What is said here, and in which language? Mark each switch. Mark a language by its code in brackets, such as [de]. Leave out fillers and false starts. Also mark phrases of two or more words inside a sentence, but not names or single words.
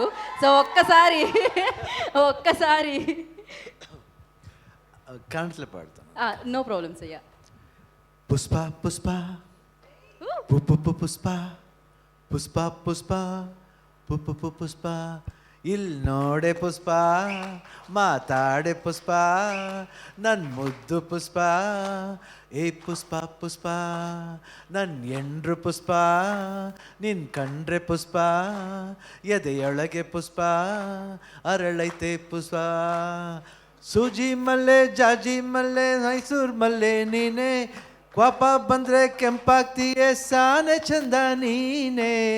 [te] సో ఒక్కసారి కాంట్లే పాడతాను. [en] no problems [te] అయ్యా. [kn] పుష్ప పుష్ప పుష్ప పుష్ప పుష్ప పుష్ప పుష్ప ಇಲ್ಲಿ ನೋಡೆ ಪುಷ್ಪ ಮಾತಾಡೆ ಪುಷ್ಪ ನನ್ನ ಮುದ್ದು ಪುಷ್ಪ ಏ ಪುಷ್ಪ ಪುಷ್ಪ ನನ್ನ ಎಂಡ್ರು ಪುಷ್ಪ ನಿನ್ ಕಂಡ್ರೆ ಪುಷ್ಪ ಎದೆಯೊಳಗೆ ಪುಷ್ಪ ಅರಳೈತೆ ಪುಷ್ಪ ಸೂಜಿ ಮಲ್ಲೆ ಜಾಜಿ ಮಲ್ಲೆ ಮೈಸೂರು ಮಲ್ಲೆ ನೀನೆ ಕೋಪ ಬಂದ್ರೆ ಕೆಂಪಾಗ್ತೀಯೇ ಸಾನೆ ಚಂದ ನೀನೇ